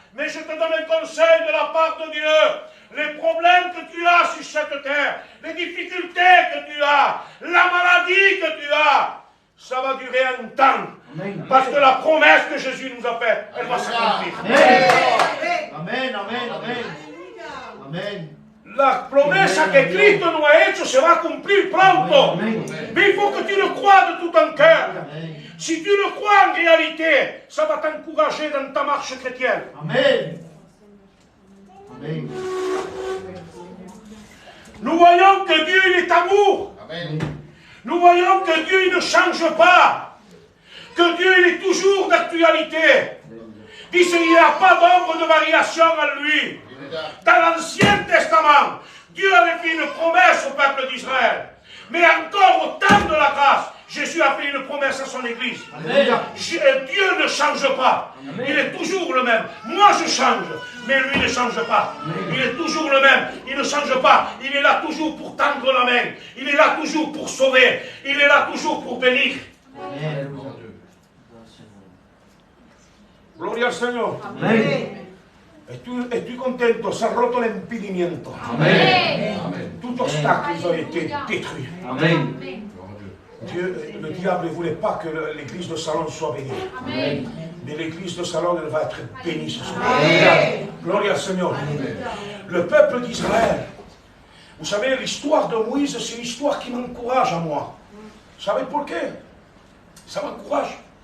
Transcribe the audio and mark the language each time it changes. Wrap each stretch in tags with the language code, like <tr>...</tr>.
<fr>Mais je te donne un conseil de la part de Dieu. Les problèmes que tu as sur cette terre, les difficultés que tu as, la maladie que tu as, ça va durer un temps. Parce que la promesse que Jésus nous a faite, elle va s'accomplir. Amen, amen, amen. Amen.</fr> <es>La promesa que Cristo nos ha hecho se va a cumplir pronto.</es> <fr>Mais il faut que tu le crois de tout ton cœur. Si tu le crois en réalité, ça va t'encourager dans ta marche chrétienne. Amen. Amen. Nous voyons que Dieu il est amour. Amen. Nous voyons que Dieu il ne change pas. Que Dieu il est toujours d'actualité.</fr> <es>Dice,</es> <fr>il n'y a pas d'ombre de variation en lui. Dans l'Ancien Testament, Dieu avait fait une promesse au peuple d'Israël. Mais encore au temps de la grâce, Jésus a fait une promesse à son Église. Dieu ne change pas. Il est toujours le même. Moi je change, mais lui ne change pas. Il est toujours le même. Il ne change pas. Il est là toujours pour tendre la main. Il est là toujours pour sauver. Il est là toujours pour bénir.</fr> <es>Gloria al Señor. Amén. Estoy contento, se ha roto el impedimento. Amén.</es> <fr>Tout obstacle a été détruit. Amén. Le diable ne voulait pas que l'église de Salon soit bénie. Amén. Mais l'église de Salon, elle va être bénie ce soir. Amén.</fr> <es>Gloria al Seigneur.</es> <fr>Le peuple d'Israël, vous savez, l'histoire de Moïse, c'est une histoire qui m'encourage à moi. Vous savez pourquoi? Ça m'encourage.</fr>